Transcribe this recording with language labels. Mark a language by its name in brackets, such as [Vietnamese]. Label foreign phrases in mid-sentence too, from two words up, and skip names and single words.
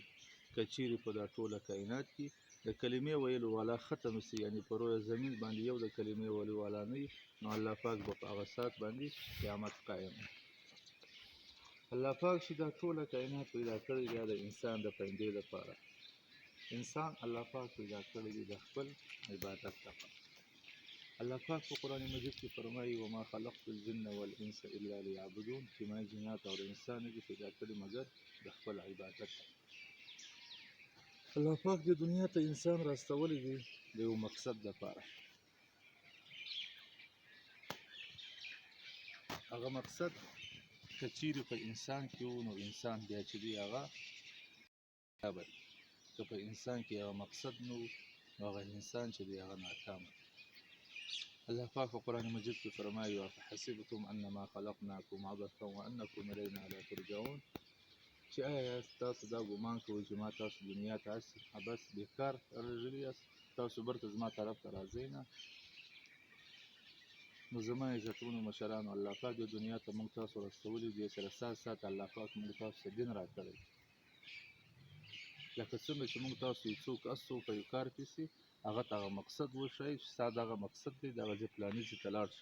[Pashto] که چیرې په دا ټوله کائنات کې د کلمې ویلو والا ختم سي یعنې په رویه زمین باندې یو د کلمې ویلو والا نه وي نو الله پاک به په هغه ساعت باندې قیامت قایم وي. الله پاک چې دا ټوله کائنات پیدا کړی دا د انسان د پیدې لپاره انسان الله پاک پیدا کړی دی د خپل عبادت لپاره. الله پاک په قرآن مجید کې فرمایي [Arabic] وما خلقت الجن والانس الا ليعبدون [Pashto] چې ما جنات او انسان دي پیدا کړي مګر د خپل عبادت. الله پاک د دنیا ته انسان راستولی دی د یو مقصد لپاره. هغه مقصد که چیرې په انسان کې و نو انسان بیا چې دی هغه کامیابه دی. که په انسان کې هغه مقصد نه و نو هغه انسان چې دی هغه ناکامه. الله پاک په قرآن مجید کې فرمایي [Arabic] افحسبتم انما خلقناکم عبثا وانکم الینا لا ترجعون [Pashto] چې آیا تاسو دا ګمان کوئ چې ما تاسو دنیا ته عبث بیکار راغلي یاست تاسو بیرته زما طرف ته راځئ نه. نو زما عزتمنو مشرانو الله پاک د دنیا ته موږ تاسو راستولي دي سره سات الله پاک موږ تاسو ته دین راکړی لکه څنګه چې موږ تاسو یو څوک اسو په یو کار کې سي هغه ته هغه مقصد وښایي چې ستا دغه مقصد دی دغه ځای فلاني ځای ته لاړ شي.